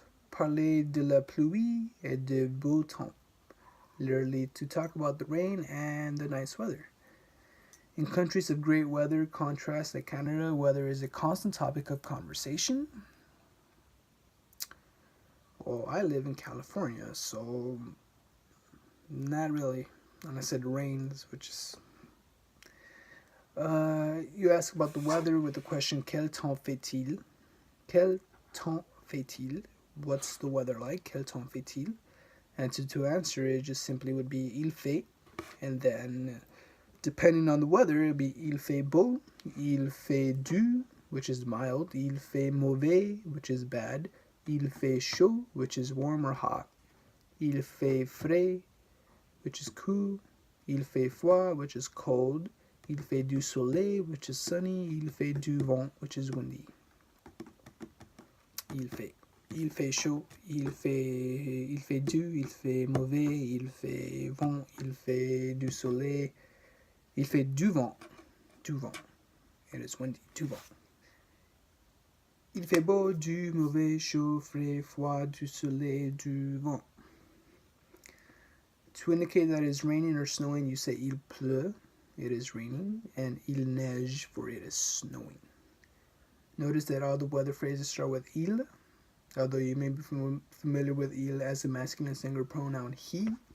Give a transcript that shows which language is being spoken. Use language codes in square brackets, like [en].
[fr] Parler de la pluie et de beau temps. [en] Literally to talk about the rain and the nice weather. In countries of great weather contrast like Canada, weather is a constant topic of conversation. Well, I live in California, so not really, unless it rains, which is... you ask about the weather with the question, [fr] quel temps fait-il? Quel temps fait-il? [en] What's the weather like? [fr] Quel temps fait-il? [en] And to answer it just simply would be [fr] il fait, [en] and then depending on the weather, it would be [fr] il fait beau, il fait doux, [en] which is mild, [fr] il fait mauvais, [en] which is bad, [fr] il fait chaud, [en] which is warm or hot, [fr] il fait frais, [en] which is cool, [fr] il fait froid, [en] which is cold, [fr] il fait du soleil, [en] which is sunny, [fr] il fait du vent, [en] which is windy. [fr] Il fait chaud, il fait doux, il fait mauvais, il fait vent, il fait du soleil, il fait du vent. [en] It is windy, [fr] du vent. Il fait beau, du mauvais, chaud, frais, froid, du soleil, du vent. [en] To indicate that it is raining or snowing, you say [fr] il pleut, [en] it is raining, and [fr] il neige, [en] for it is snowing. Notice that all the weather phrases start with il, although you may be familiar with il as a masculine singular pronoun he.